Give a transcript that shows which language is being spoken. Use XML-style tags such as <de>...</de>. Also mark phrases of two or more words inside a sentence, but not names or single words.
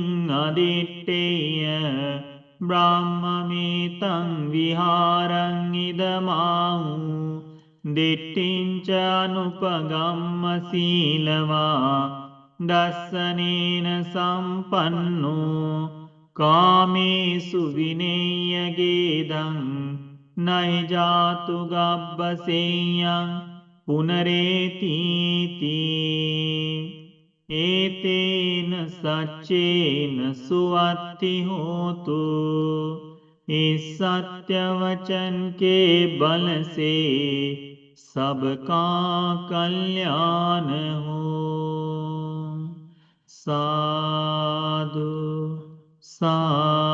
<pi>අදිට්ඨේය බ්‍රාහ්මමේතං විහාරං ඉදමාහු දිට්ඨිංච අනුපගම්ම සීලවා දස්සනේන සම්පන්නෝ කාමේසු විනේයගේදං නයි ජාතු ගබ්බසෙය්‍යං පුනරේතිති ඒතේන සච්චේන सुअत्ति होतु</pi> <hi>इस सत्य वचन के बल से सबका कल्याण हो। साधु साधु।</hi>